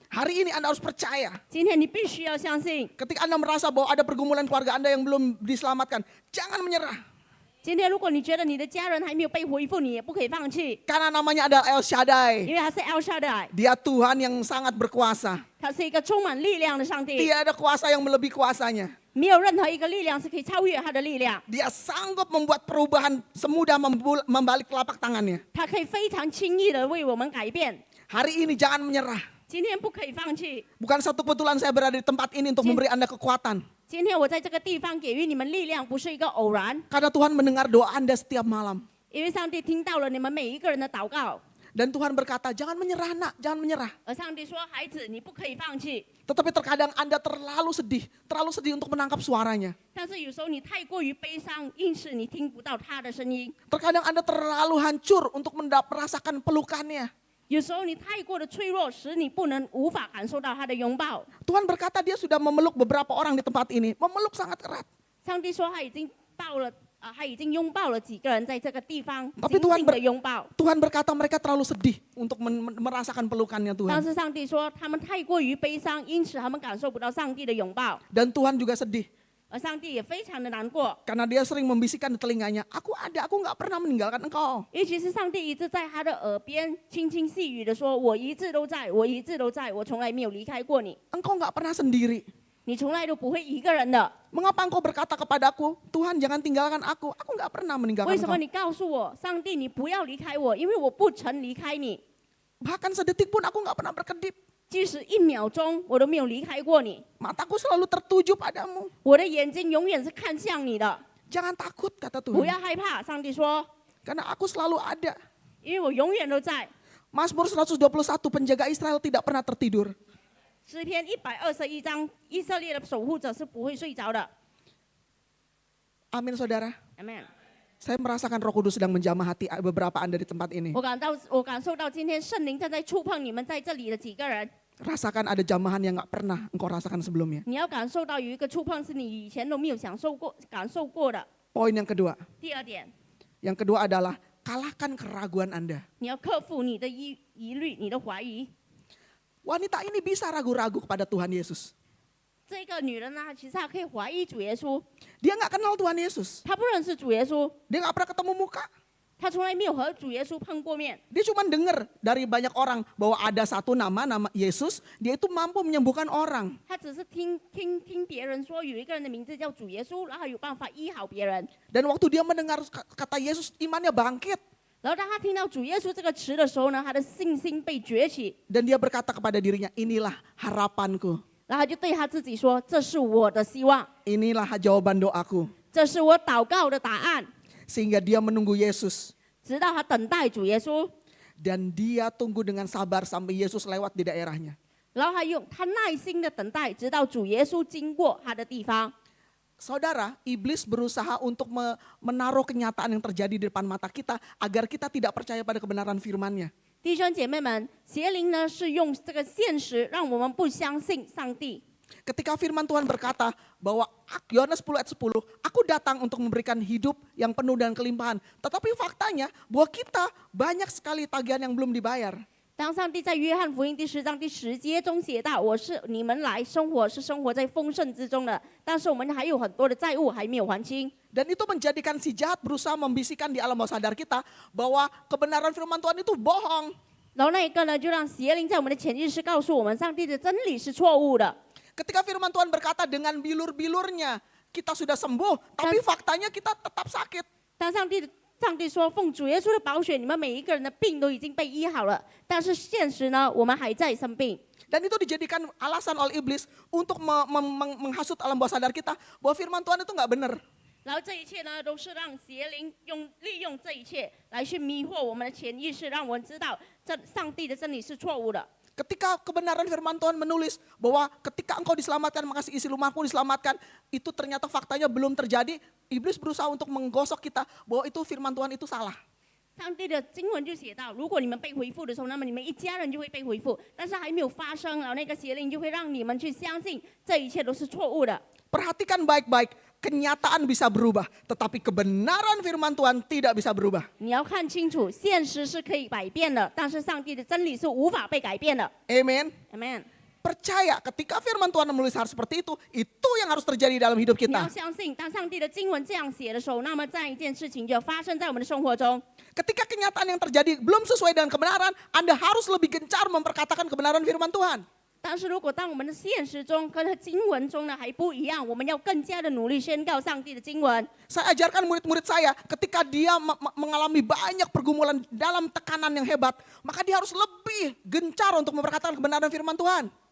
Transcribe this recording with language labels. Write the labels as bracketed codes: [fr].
[id] Hari ini Anda harus percaya. [zh] 今天你必须要相信， [id] Ketika Anda merasa bahwa ada pergumulan keluarga Anda yang belum diselamatkan, jangan menyerah. [zh] 今天如果你觉得你的家人还没有被恢复，你也不可以放弃， [id] Karena namanya adalah El Shaddai. [zh] 因为他是 El Shaddai， [id] Dia Tuhan yang sangat berkuasa. [zh] 他是一个充满力量的上帝， [id] Tidak ada kuasa yang melebihi kuasanya. [zh] 没有任何一个力量是可以超越他的力量。 [id] Dia sanggup membuat perubahan semudah membalik telapak tangannya. [zh] 他可以非常轻易的为我们改变。 [id] Hari ini jangan menyerah. [zh] 今天不可以放弃。 [id] Bukan satu kebetulan saya berada di tempat ini untuk memberi Anda kekuatan. [zh] 今天我在这个地方给予你们力量，不是一个偶然， [id] Karena Tuhan mendengar doa Anda setiap malam. [zh] 因为上帝听到了你们每一个人的祷告， [id] Dan Tuhan berkata, jangan menyerah nak, jangan menyerah. [zh] 而上帝说：“孩子，你不可以放弃。 [id] Tetapi terkadang Anda terlalu sedih untuk menangkap suaranya. [zh] 但是有时候你太过于悲伤，硬是你听不到他的声音； [id] Terkadang Anda terlalu hancur untuk merasakan pelukannya. [zh] 有时候你太过的脆弱，使你无法感受到他的拥抱。 [id] Tuhan berkata dia sudah memeluk beberapa orang di tempat ini. Memeluk sangat erat. [zh] 上帝说他已经他已经拥抱了几个人在这个地方， [id] Tapi [zh] 紧 [id] Tuhan [zh] 紧的拥抱。 [id] Tuhan berkata mereka terlalu sedih untuk merasakan pelukannya [zh] 但 [id] Tuhan. [zh] 是上帝说他们太过于悲伤，因此他们感受不到上帝的拥抱， [id] Dan Tuhan juga sedih. [zh] 而上帝也非常的难过。 [id] Karena dia sering membisikkan di telinganya, aku nggak pernah meninggalkan engkau. [zh] 尤其是上帝一直在他的耳边轻轻细语的说：“我一直都在，我一直都在，我从来没有离开过你， [id] Engkau nggak pernah sendiri. [zh] 你从来都不会一个人的。 [id] Mengapa engkau berkata kepadaku, Tuhan jangan tinggalkan aku. Aku nggak pernah meninggalkan [zh] 为什么 [id] engkau. [zh] 你告诉我，上帝你不要离开我，因为我不曾离开你。 [id] Bahkan sedetik pun aku nggak pernah berkedip. [zh] 即使1秒钟我都没有离开过你， [id] Mataku selalu tertuju padamu. [zh] 我的眼睛永远是看向你的， [id] Jangan takut, kata [zh] 不 [id] Tuhan. [zh] 要害怕。上帝说， [id] Karena aku selalu ada. [zh] 因为我永远都在。 [id] Mazmur 121, penjaga Israel tidak pernah tertidur. [zh] 诗篇121章，以色列的守护者是不会睡着的。 [id] Amin, saudara. [zh] Amen。 [id] Saya merasakan Roh Kudus sedang menjamah hati beberapa Anda di tempat ini. [zh] 我感受到今天圣灵正在触碰你们在这里的几个人。 [id] Rasakan ada jamahan yang gak pernah engkau rasakan sebelumnya. [zh] 你要感受到有一个触碰是你以前都没有感受过的。 [id] Poin yang kedua. [zh] 第二点， [id] Yang kedua adalah kalahkan keraguan Anda. [zh] 你要克服你的疑虑、你的怀疑。 [id] Wanita ini bisa ragu-ragu kepada Tuhan Yesus. [zh] 这个女人呢，其实她可以怀疑主耶稣， [id] Dia gak kenal Tuhan Yesus. [zh] 她不认识主耶稣， [id] Dia gak pernah ketemu muka. [zh] 她从来没有和主耶稣碰过面。 [id] Dia cuma dengar dari banyak orang bahwa ada satu nama Yesus. Dia itu mampu menyembuhkan orang. [zh] 她只是听别人说有一个人的名字叫主耶稣，然后有办法医好别人。 [id] Dan waktu dia mendengar kata Yesus, imannya bangkit. [zh] 然后当她听到主耶稣这个词的时候呢，她的信心被崛起， [id] Dan dia berkata kepada dirinya, inilah harapanku. [zh] 然后她就对她自己说：“这是我的希望， [id] Inilah jawaban doaku. [zh] 这是我祷告的答案。” [id] Sehingga dia menunggu Yesus. [zh] 直到她等待主耶稣， [id] Dan dia tunggu dengan sabar sampai Yesus lewat di daerahnya. [zh] 然后她耐心的等待，直到主耶稣经过她的地方。 [id] Saudara, iblis berusaha untuk menaruh kenyataan yang terjadi di depan mata kita agar kita tidak percaya pada kebenaran firman-Nya. [zh] 弟兄姐妹们，邪灵呢是用这个现实让我们不相信上帝。 [id] Ketika firman Tuhan berkata bahwa Yohanes 10 ayat 10, aku datang untuk memberikan hidup yang penuh dan kelimpahan. Tetapi faktanya bahwa kita banyak sekali tagihan yang belum dibayar. [zh] 当上帝在约翰福音第10章第10节中写道：“我是你们来生活是生活在丰盛之中的，但是我们还有很多的债务还没有还清。” [id] Dan itu menjadikan si jahat berusaha membisikkan di alam bawah sadar kita bahwa kebenaran firman Tuhan itu bohong. [zh] 然后那一个呢，就让邪灵在我们的潜意识告诉我们，上帝的真理是错误的。 [id] Ketika firman Tuhan berkata dengan bilur-bilurnya kita sudah sembuh, tapi faktanya kita tetap sakit. [zh] 当上帝说奉主耶稣的宝血，你们每一个人的病都已经被医好了，但是现实呢，我们还在生病。 [id] Dan itu dijadikan alasan oleh iblis untuk menghasut alam bawah sadar kita bahwa firman Tuhan itu nggak benar. [zh] 然后这一切呢，都是让邪灵利用这一切来去迷惑我们的潜意识，让我们知道上帝的真理是错误的。 [id] Ketika kebenaran firman Tuhan menulis bahwa ketika engkau diselamatkan maka isi rumahmu diselamatkan, itu ternyata faktanya belum terjadi, iblis berusaha untuk menggosok kita bahwa itu firman Tuhan itu salah. [zh] 上帝的经文就写到，如果你们被回复的时候，那么你们一家人就会被回复，但是还没有发生，然后那个邪灵就会让你们去相信这一切都是错误的。 [id] Perhatikan baik-baik, kenyataan bisa berubah, tetapi kebenaran firman Tuhan tidak bisa berubah. [zh] 你要看清楚，现实是可以改变的，但是上帝的真理是无法被改变的。 [id] Amen. [zh] Amen。 [id] Percaya ketika firman Tuhan menulis hal seperti itu yang harus terjadi dalam hidup [zh] 你要 [id] kita. [zh] 相信，当上帝的经文这样写的时候，那么这样一件事情就要发生在我们的生活中。 [id] Ketika kenyataan yang terjadi belum sesuai dengan kebenaran, Anda harus lebih gencar memperkatakan kebenaran firman Tuhan. [zh] 但是如果当我们的现实中跟经文中呢还不一样，我们要更加的努力宣告上帝的经文。 [id] Saya ajarkan murid-murid saya ketika dia mengalami banyak pergumulan dalam tekanan yang hebat, maka dia harus lebih gencar untuk memperkatakan kebenaran firman Tuhan.